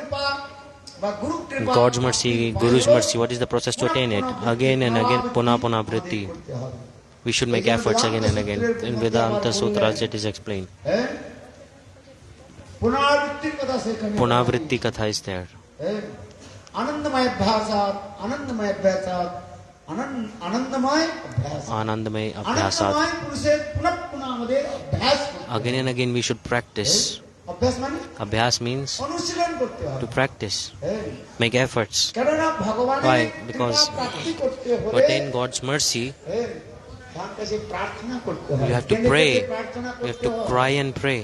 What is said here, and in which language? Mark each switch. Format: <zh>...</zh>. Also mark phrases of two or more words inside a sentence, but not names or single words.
<en>God's mercy, Guru's mercy, what is the process to attain it? Again and again,</en> <sa>पुनः वृत्ति.</sa> <en>We should make efforts again and again. In Vedanta Sutra, it is explained.</en> <sa>पुनरावृत्ति कथा</sa> <en>is there.</en> <sa>आनन्दमयोऽभ्यासात्, आनन्दमयोऽभ्यासात्, आनन्दमयोऽभ्यासात्.</sa> <en>Again and again we should practice. Abhyas means to practice, make efforts. Why? Because to attain God's mercy, you have to pray, you have to cry and pray.</en>